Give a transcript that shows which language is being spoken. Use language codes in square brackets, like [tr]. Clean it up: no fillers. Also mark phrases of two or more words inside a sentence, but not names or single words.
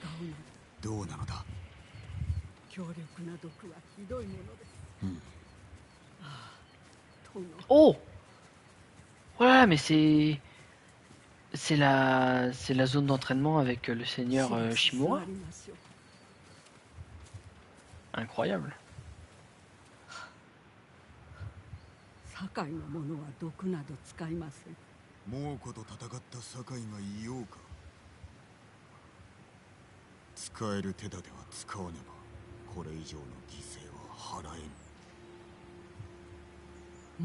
[fr] Oh! Voilà, mais c'est la zone d'entraînement avec le seigneur Shimura. Incroyable. [ja] 堺の者は毒など使いません。猛虎と戦った堺がいようか。使える手立ては使わねばこれ以上の犠牲は払えぬ。